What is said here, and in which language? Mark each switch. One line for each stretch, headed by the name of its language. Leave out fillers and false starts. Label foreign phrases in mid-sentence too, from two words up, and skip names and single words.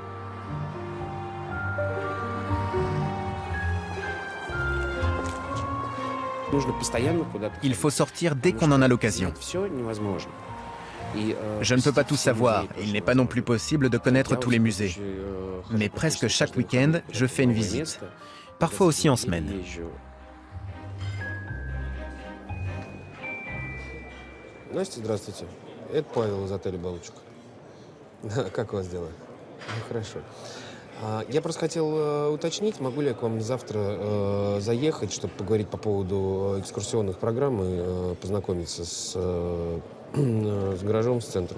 French: Il faut sortir dès qu'on en a l'occasion. Je ne peux pas tout savoir, et il n'est pas non plus possible de connaître tous les musées. Mais presque chaque week-end, je fais une visite. Parfois aussi en semaine.
Russian: Здравствуйте. Это Павел из отеля «Балочка». Как у вас дела? Хорошо. Я просто хотел уточнить, могу ли я к вам завтра заехать, чтобы поговорить по поводу экскурсионных программ и познакомиться с гаражом, с центром.